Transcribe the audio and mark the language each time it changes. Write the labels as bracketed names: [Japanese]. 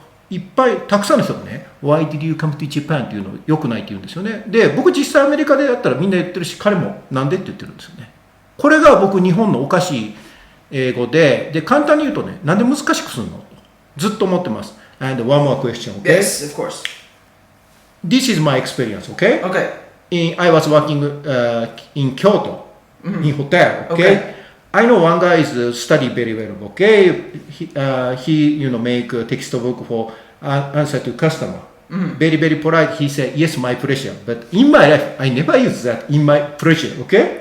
[Japanese] いっぱい、たくさんの人がね、 [English] Why did you come to Japan? [Japanese] っていうの良くないって言うんですよね。で、僕実際アメリカでやったらみんな言ってるし、彼もなんでって言ってるんですよね。これが僕日本のおかしい英語で、簡単に言うとね、なんで難しくするのとずっと思ってます。 [English] And one more question, okay? Yes, of course. this is my experience, okay? Okay. I was working in Kyoto, in hotel, okay? I know one guy is study very well, okay? He make a textbook for answer to customer. Very, very polite. He said, yes, my pleasure. But in my life, I never use that in my pleasure, okay?